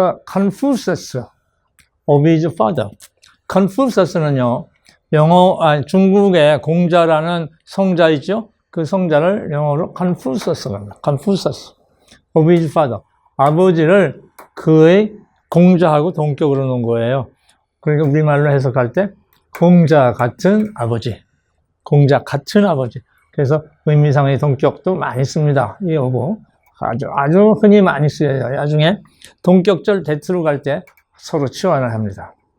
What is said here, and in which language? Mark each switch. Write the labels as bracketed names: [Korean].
[English] Confucius of his father. [Korean] Confucius는요, 중국의 공자라는 성자 있죠? 그 성자를 영어로 Confucius라고 합니다. [English] Confucius of his father. [Korean] 아버지를 그의 공자하고 동격으로 놓은 거예요. 그러니까 우리말로 해석할 때 공자 같은 아버지. 공자 같은 아버지. 그래서 의미상의 동격도 많이 씁니다. 이 어부. 아주 흔히 많이 쓰여요. 나중에 동격절 대투로 갈 때 서로 치환을 합니다.